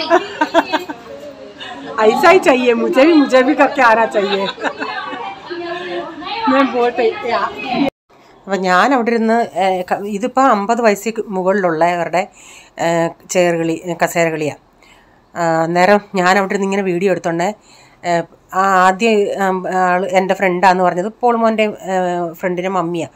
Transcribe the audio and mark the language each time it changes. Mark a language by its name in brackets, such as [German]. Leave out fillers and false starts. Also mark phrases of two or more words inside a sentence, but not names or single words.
[Hindi] ऐसा ही चाहिए, मुझे भी करके आना चाहिए. मैं बोलते [Malayalam] അപ്പം ഞാൻ അവിടെ ഇരുന്ന് ഇതിപ്പോൾ 50 വയസ്സിൽ മുകളിലുള്ളവരുടെ കസേരകളിയാണ്. അന്നേരം ഞാൻ അവിടെ ഇരുന്ന് ഇങ്ങനെ വീഡിയോ എടുത്തോണ്ടേ ആദ്യം എൻ്റെ ഫ്രണ്ടാന്ന് പറഞ്ഞത് പോൾമോൻ്റെ ഫ്രണ്ടിൻ്റെ മമ്മിയാണ്.